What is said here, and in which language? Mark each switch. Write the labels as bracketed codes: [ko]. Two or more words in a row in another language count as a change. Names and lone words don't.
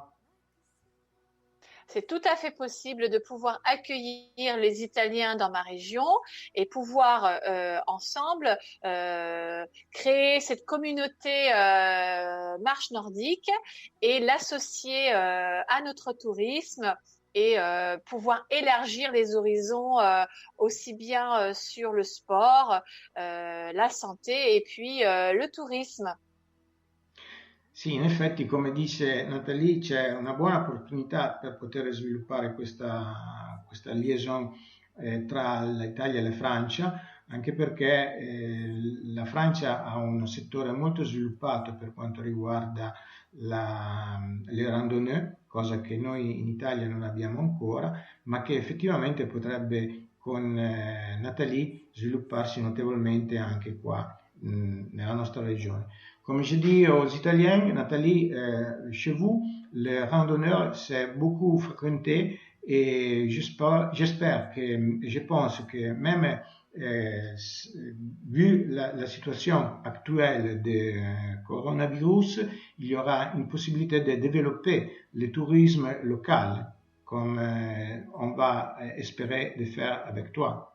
[fr] C'est tout à fait possible de pouvoir accueillir les Italiens dans ma région et pouvoir ensemble créer cette communauté marche nordique et l'associer à notre tourisme et pouvoir élargir les horizons aussi bien sur le sport, la santé et puis le tourisme. [it] Sì, in effetti, come dice Nathalie, c'è una buona opportunità per poter sviluppare questa liaison tra l'Italia e la Francia, anche perché la Francia ha un settore molto sviluppato per quanto riguarda le randonnée, cosa che noi in Italia non abbiamo ancora, ma che effettivamente potrebbe con Nathalie svilupparsi notevolmente anche qua nella nostra région. [fr] Comme je dis aux Italiens, Nathalie, chez vous, les randonneurs, c'est beaucoup fréquenté et j'espère que, je pense que même vu la situation actuelle de coronavirus, il y aura une possibilité de développer le tourisme local, comme on va espérer de faire avec toi.